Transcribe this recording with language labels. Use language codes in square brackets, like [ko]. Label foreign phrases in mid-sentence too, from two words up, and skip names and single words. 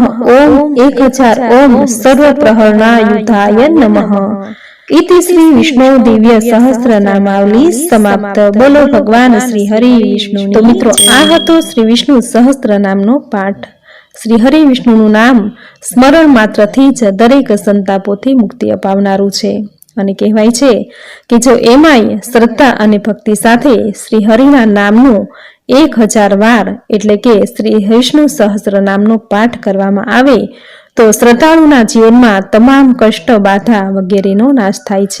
[sa] ओम 1000 ओम सर्वप्रहरणायुधाय नमः। इति श्री विष्णु दिव्य सहस्त्र नामावली समाप्त। [hi] बोलो भगवान श्री हरि विष्णु। [gu] તો મિત્રો આ હતો શ્રી વિષ્ણુ સહસ્ત્ર નામનો પાઠ। श्री हरि विष्णुનું નામ સ્મરણ માત્રથી જ દરેક સંતાપોથી મુક્તિ અપાવનારું છે અને કહેવાય છે કે જો એમાંય શ્રદ્ધા અને ભક્તિ સાથે શ્રી હરિના નામનું 1000 વાર એટલે કે શ્રી વિષ્ણુ સહસ્ત્ર નામનો પાઠ કરવામાં આવે તો શ્રદ્ધાળુના જીવનમાં તમામ કષ્ટ બાધા વગેરેનો નાશ થાય છે।